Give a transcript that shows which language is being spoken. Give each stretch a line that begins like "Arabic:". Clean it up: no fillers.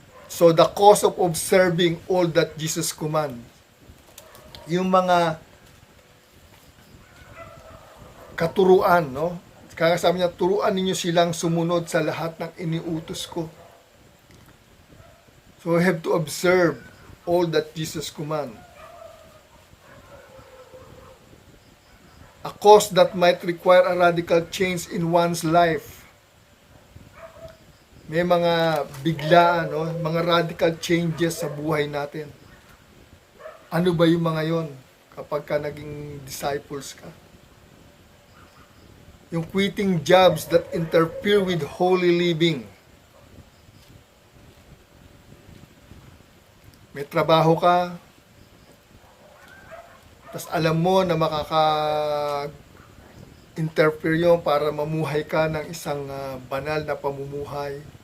English: So the cause of observing all that Jesus commands,
Filipino: yung mga katuruan, no? Kaya sabi niya, turuan ninyo silang sumunod sa lahat ng iniutos ko.
English: So we have to observe all that Jesus command. A cause that might require a radical change in one's life.
Filipino: May mga biglaan, no? Mga
English: radical changes
Filipino: sa buhay natin. Ano ba yung mga yon kapag ka naging disciples ka?
English: Yung quitting jobs that interfere with holy living.
Filipino: May trabaho ka, tas alam mo na makaka-interfere yun para mamuhay ka ng isang banal na pamumuhay.